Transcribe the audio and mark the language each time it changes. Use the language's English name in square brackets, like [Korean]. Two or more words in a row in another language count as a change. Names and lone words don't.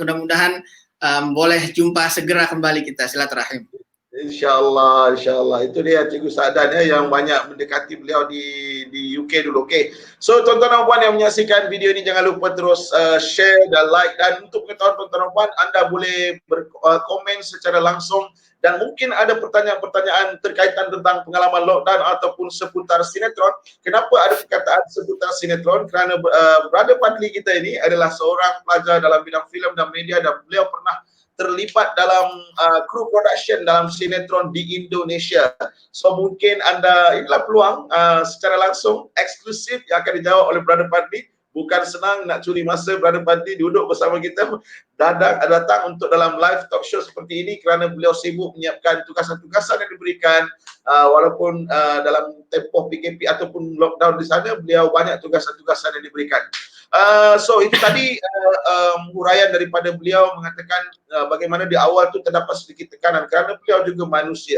[Malay] Mudah-mudahan boleh jumpa segera kembali kita silaturahim. InsyaAllah. Itu dia Cikgu Sadan ya, yang banyak mendekati beliau di UK dulu. Okey. So tuan-tuan dan puan yang menyaksikan video ini, jangan lupa terus share dan like, dan untuk mengetahui tuan-tuan dan puan, anda boleh berkomen secara langsung, dan mungkin ada pertanyaan-pertanyaan terkaitan tentang pengalaman lockdown ataupun seputar sinetron. Kenapa ada perkataan seputar sinetron? Kerana Brother Fadli kita ini adalah seorang pelajar dalam bidang filem dan media, dan beliau pernah terlibat dalam kru production dalam sinetron di Indonesia. So mungkin anda, inilah peluang secara langsung eksklusif yang akan dijawab oleh Brother Fadli. Bukan senang nak curi masa Brother Fadli duduk bersama kita datang untuk dalam [English] live talk show [Malay] seperti ini, kerana beliau sibuk menyiapkan tugasan-tugasan yang diberikan. Walaupun dalam tempoh PKP ataupun lockdown di sana, beliau banyak tugasan-tugasan yang diberikan. So itu tadi huraian daripada beliau mengatakan bagaimana di awal tu terdapat sedikit tekanan kerana beliau juga manusia.